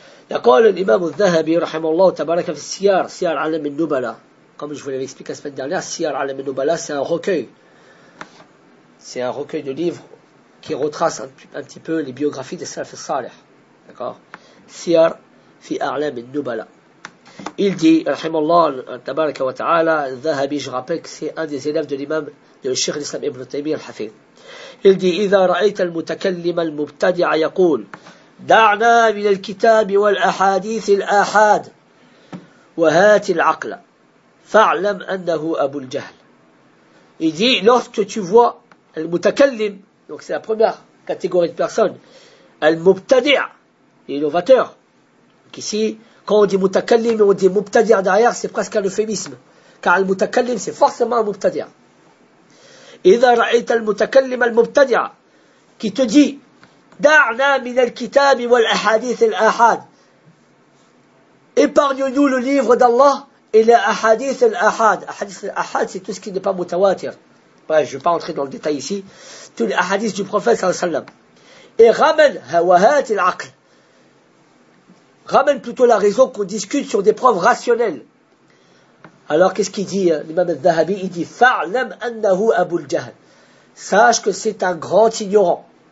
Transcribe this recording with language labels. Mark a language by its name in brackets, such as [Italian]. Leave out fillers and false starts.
[Arabic] يقول الإمام الذهبي رحمه الله تبارك في السيار سيار علم النبلاء كما [French] je vous l'avais expliqué la semaine dernière, [Arabic] سيار علم النبلاء [French] c'est un recueil de livres qui retrace un petit peu les biographies des salafs salih, d'accord, [Arabic] سيار في أعلام النبلاء. [French] Il dit [Arabic] رحمه الله تبارك وتعالى الذهبي, [French] je rappelle que c'est un des élèves de l'imam de Cheikh l'Islam Ibn Taymiyyah al-Hafiz. Il dit [Arabic] إذا رأيت المتكلم المبتدع يقول دعنا من الكتاب والأحاديث الآحاد وهات العقل فاعلم أنه أبو الجهل. [French] Il dit, lorsque tu vois le mutakallim, donc c'est la première catégorie de personnes, le mubtadi', l'innovateur. Donc ici, quand on dit mutakallim et on dit mubtadi' derrière, c'est presque un euphémisme. Car le mutakallim, c'est forcément un mubtadi'. [Arabic] إذا رأيت المتكلم المبتدع [French] qui te dit [Arabic] دعنا من الكتاب والأحاديث الآحاد, [French] épargne-nous le livre d'Allah et les [Arabic] أحاديث الآحاد. أحاديث الآحاد, [French] c'est tout ce qui n'est pas متواتر. Bref, je ne vais pas entrer dans le détail ici. Tous les أحاديث du prophète sallallahu alayhi wa sallam. Et ramène [Arabic] وهات العقل, [French] ramène plutôt la raison, qu'on discute sur des preuves rationnelles. Alors qu'est-ce qu'il dit l'imam al-Dhahabi? Il dit [Arabic] فَعْلَمْ أَنَّهُ أَبُو الْجَهْلِ, [French] sache que c'est un grand ignorant.